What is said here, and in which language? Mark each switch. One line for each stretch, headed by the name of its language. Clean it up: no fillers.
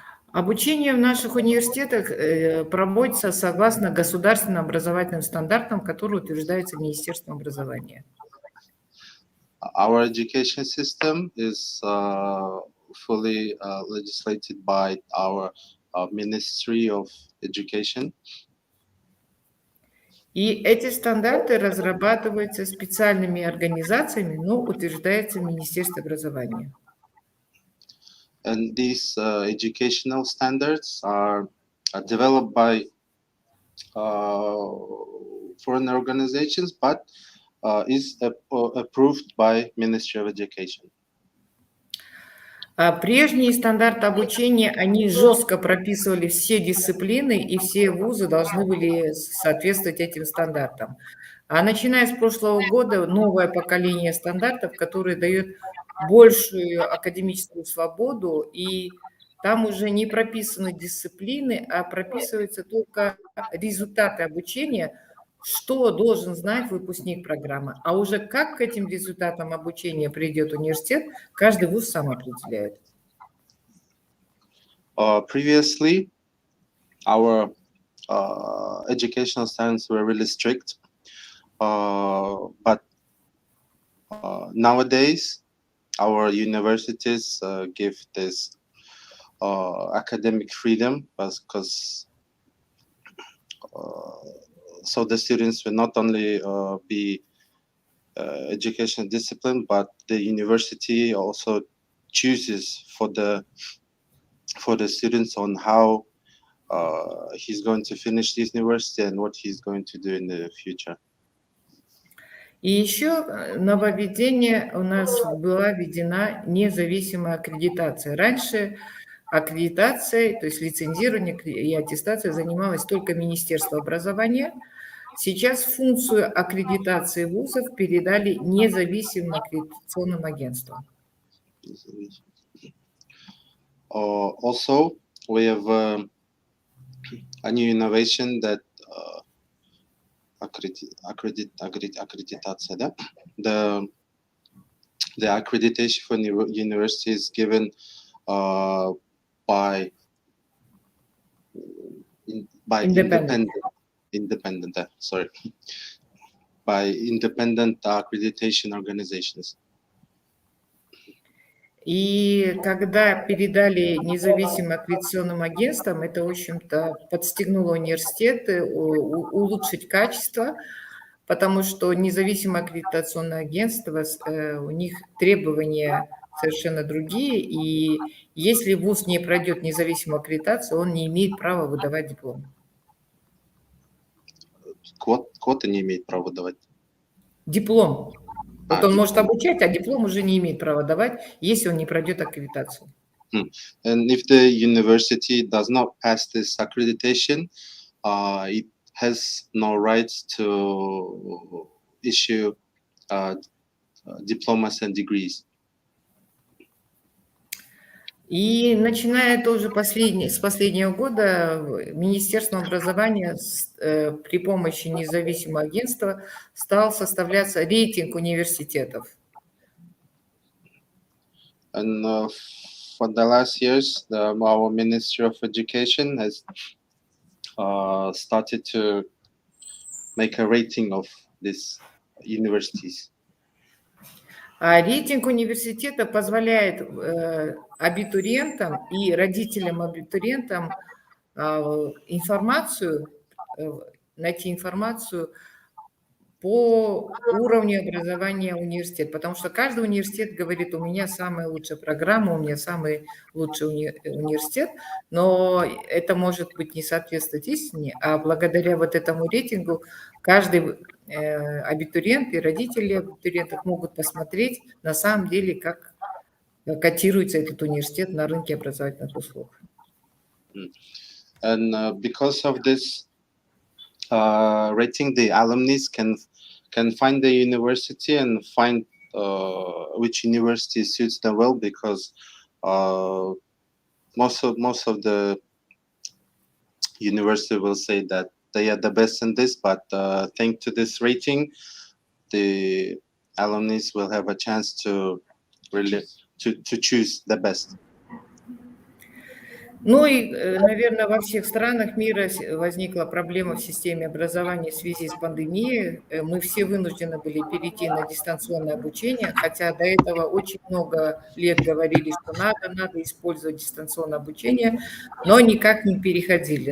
Russian: Обучение в наших университетах проводится согласно государственным образовательным стандартам, которые утверждаются Министерством образования.
English: Our education system is fully legislated by our Ministry of Education.
Russian: И эти стандарты разрабатываются специальными организациями, но утверждаются Министерством образования.
English: And these educational standards are developed by foreign organizations, but is approved by Ministry of Education.
Russian: Прежние стандарты обучения, они жестко прописывали все дисциплины, и все вузы должны были соответствовать этим стандартам. А начиная с прошлого года новое поколение стандартов, которое дает большую академическую свободу, и там уже не прописаны дисциплины, а прописываются только результаты обучения, что должен знать выпускник программы. А уже как к этим результатам обучения придет университет, каждый вуз сам определяет.
English: Previously, our educational standards were really strict, but nowadays, our universities give this academic freedom because so the students will not only be educational discipline, but the university also chooses for the students on how he's going to finish this university and what he's going to do in the future.
Russian: И еще нововведение у нас была введена независимая аккредитация. Раньше аккредитацией, то есть лицензирование и аттестация занималось только Министерство образования. Сейчас функцию аккредитации вузов передали независимым аккредитационным агентствам.
English: Also, we have a new innovation that accreditation,
Russian: да?
English: The accreditation for university is given by independent accreditation organizations.
Russian: И когда передали независимым аккредитационным агентствам, это, в общем-то, подстегнуло университеты улучшить качество, потому что независимое аккредитационное агентство, у них требования совершенно другие, и если вуз не пройдет независимую аккредитацию, он не имеет права выдавать диплом. Квоты не имеет права выдавать? Диплом. Вот он может обучать, а диплом уже не имеет права давать, если он не пройдет аккредитацию.
English: And if the university does not pass this accreditation, it has no rights to issue diplomas and degrees.
Russian: И начиная тоже с последнего года Министерство образования при помощи независимого агентства стал составляться рейтинг университетов.
English: And for the last years, our Ministry of Education has started to make a rating of these universities.
Russian: А рейтинг университета позволяет абитуриентам и родителям абитуриентам найти информацию по уровню образования университета, потому что каждый университет говорит, у меня самая лучшая программа, у меня самый лучший университет, но это может быть не соответствовать истине, а благодаря вот этому рейтингу каждый абитуриент и родители абитуриентов могут посмотреть на самом деле, как котируется этот университет на рынке образовательных услуг.
English: And because of this rating, the alumni can find the university and find which university suits them well, because uh, most of the university will say that they are the best in this, but thanks to this rating, the alumni will have a chance to really to choose the best.
Russian: Ну и, наверное, во всех странах мира возникла проблема в системе образования в связи с пандемией. Мы все вынуждены были перейти на дистанционное обучение, хотя до этого очень много лет говорили, что надо использовать дистанционное обучение, но никак не переходили.